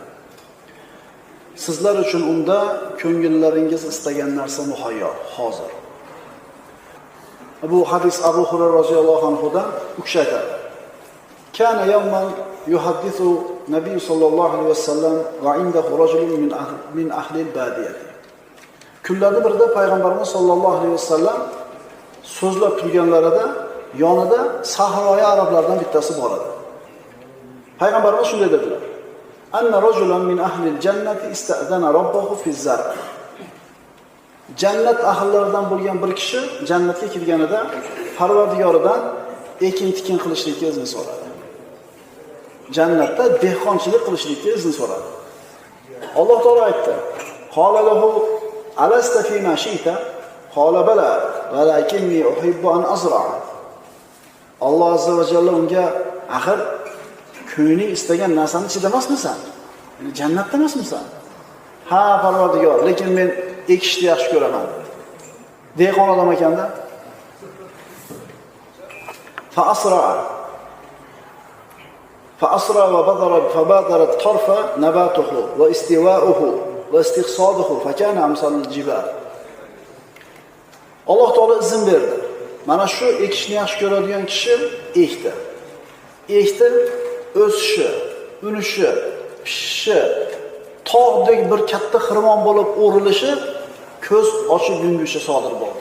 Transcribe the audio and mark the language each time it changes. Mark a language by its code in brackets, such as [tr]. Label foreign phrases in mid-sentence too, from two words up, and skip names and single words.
[uz] Sizlar uchun unda ko'ngillaringiz istagan narsa muhayyo, hozir. Bu hadis Abu Hurayra [ar] رضي الله عنه [uz] u kishi aytadi. [ar] كان يوما يحدث النبي صلى الله عليه وسلم وعنده رجل من أهل البادية. [uz] Kunlarning birida payg'ambarimiz [ar] صلى الله عليه وسلم [uz] so'zlab turganlarida yonida sahroyi arablardan bittasi bor edi. Payg'ambarimiz shunday dedilar: [ar] "أن رجلا من أهل الجنة استأذن ربه في الزرع'." [uz] Jannat ahllaridan bo'lgan bir kishi jannatga kirganida Parvardigoridan ekin-tikin qilishlikka izn so'radi. Jannatda dehqonchilik qilishlikka izn so'radi. Alloh taolo aytdi: [ar] "قال له ألست في ما شئت?" قال بلى، ولكني أحب أن أزرع. [uz] Alloh [ar] عز وجل [uz] unga: "Axir ko'ngling istagan narsani chidamasmisan? Ya'ni jannatda emasmisan?" "Ha, Parvardigor, lekin men ekishni yaxshi ko'raman." Dehqon odam ekanda. [ar] فأسرع وبدر فبادرت طرف نباته واستواؤه واستخصاده فكان أمثال الجبال. [uz] Alloh taolo izn berdi. Mana shu ekishni yaxshi ko'radigan kishi ekdi. Ekdi, o'sishi, unishi, pishishi, tog'dek bir katta xirmon bo'lib o'rilishi ko'z ochib yumguchi sodir bo'ldi.